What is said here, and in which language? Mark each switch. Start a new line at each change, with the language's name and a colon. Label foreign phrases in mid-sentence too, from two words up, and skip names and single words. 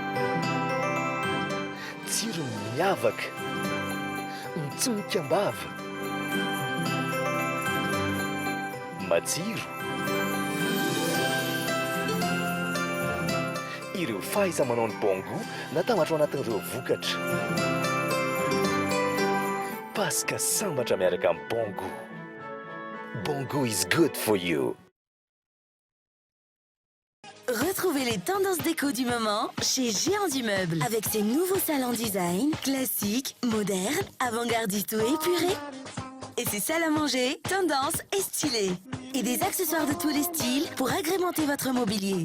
Malagasy: Tsirony miavaka, mitsimoka ambava, matsiro. Ireo fahaiza-manao ny Bongo natambatra ao anatin'ireo vokatra. pasaka sambatra miaraka amin'ny bon goût. Bon goût
English: is good for you.
French: Retrouvez les tendances déco du moment chez Géant du Meuble avec ses nouveaux salons design, classiques, modernes, avant-gardistes ou épurés. Et ses salles à manger, tendance et stylées. Et des accessoires de tous les styles pour agrémenter votre mobilier.